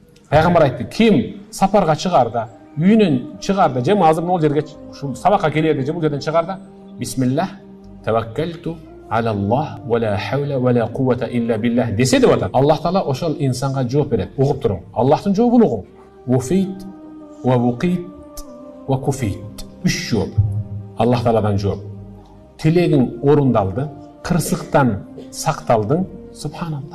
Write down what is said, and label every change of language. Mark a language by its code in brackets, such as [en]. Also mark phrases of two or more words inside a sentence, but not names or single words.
[ky] Пайгамбар айтты, ким сапарга чыгарда, үйүнөн чыгарда, же азыр могул жерге ушул сабакка келерде, же бул жерден чыгарда, [ar] بسم الله توكلت على الله ولا حول ولا قوة إلا بالله [ky] десе деп атат. Аллах Таала ошол инсанга жооп берет. Угуп туруң. Аллахтын жообун угуң. [ar] عوفيت ووقيت وكفيت. [ky] Үч жооп. Аллах Тааладан жооп. Тилегиң орундалды, кырсыктан сакталдың, субханаллах.